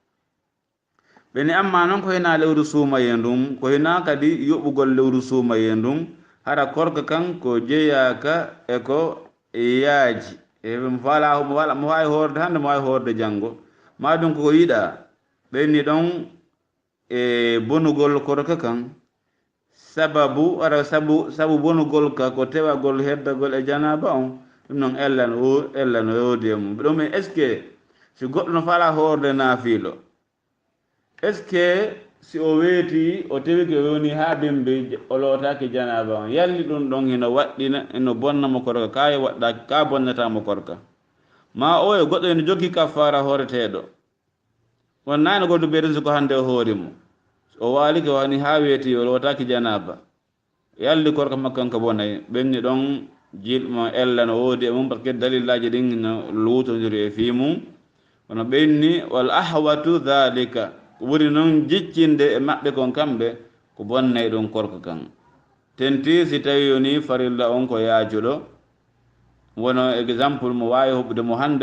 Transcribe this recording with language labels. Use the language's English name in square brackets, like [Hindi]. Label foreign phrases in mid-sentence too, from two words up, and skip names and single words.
[Fula] ɓeni amma noon ko hina lewru suumaye ndum ko hina kadi yoɓugol lewru suumaye ndum hara korka kan ko jeyaka e ko yaaji mo faala mo wawi hoorde hande mo wawi hoorde janngo ma ɗum koko yiɗa ɓenni ɗon e bonugol korka kan sababu bonugol ka ko tewagol heddagol e janaba on ɗum noon ella no woodi e mum ɗum [French] est ce que si [Fula] goɗɗo no faala hoorde naafiilo [French] est ce que si [Fula] o weeti o tewi ko woni ha bimbi o lootaki janaba on yalli ɗum ɗon hino waɗɗina ino bonnamo korka ka waɗɗaki ka bonnatamo korka ma o e goɗɗo ene jogui kaffara hooreteɗo wonnani goɗɗo ɓeyden siko hande o hoorimo o waali ko wani ha weeti o lootaki janaba yalli korka makkan ko bonay ɓenni ɗon jilmo ella no woodi e mum [French] par ce que [Fula] dalillaji ɗin no luutodiri e fi mum kono ɓenni [Arabic] والأحوط ذلك [Fula] woni noon jiccinde e maɓɓe kon kamɓe ko bonnay ɗum korka kan tenti si tawi yoni farilla on ko yaajuɗo wono exemple mo wawi hoɓɓude mo hande